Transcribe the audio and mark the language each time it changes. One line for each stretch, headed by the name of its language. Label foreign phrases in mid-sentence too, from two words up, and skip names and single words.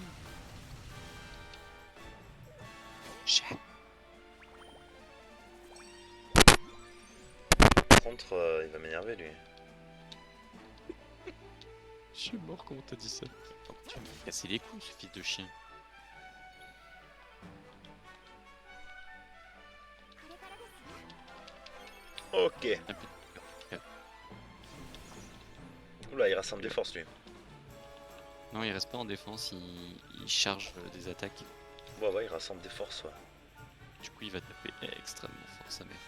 French: Chat. Par contre, il va m'énerver lui. Je suis mort, comment t'as dit ça? Oh, tu vas me casser les couilles, ce fils de chien.
Japanese: これからですよ
French: Ok. Un peu de- Oula, il rassemble des forces lui. Non, il reste pas en défense, il charge des attaques. Ouais, ouais, il rassemble des forces, ouais. Du coup, il va taper extrêmement fort sa mère.